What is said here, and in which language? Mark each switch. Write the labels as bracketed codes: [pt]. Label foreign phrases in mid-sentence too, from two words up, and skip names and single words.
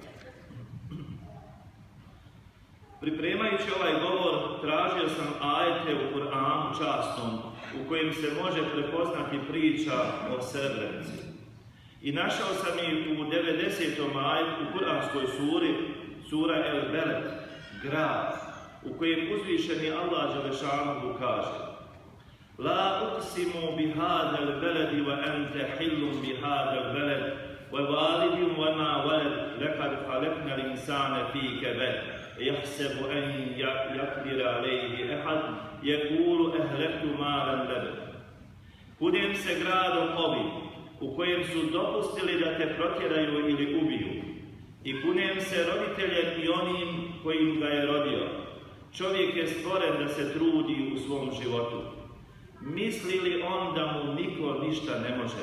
[bs] Pripremajući ovaj govor, tražio sam ajete u Kur'anu časnom u kojem se može prepoznati priča o Srebrenici. I našao sam ih u 90. ajetu u kuranskoj suri, sura El Beled, grad, u kojem uzvišeni Allah Đelešanuhu kaže: [ar] لا أقسم بهذا البلد وأنت حل بهذا البلد ووالد وما ولد لقد خلقنا الإنسان في كبد يحسب أن يقدر عليه أحد يقول أهلكت مالا لبدا. [bs] Kunem se gradom ovim u kojem su dopustili da te protjeraju ili ubiju, i kunem se roditeljem i onim kojim ga je rodio. Čovjek je stvoren da se trudi u svom životu. Misli li on da mu niko ništa ne može?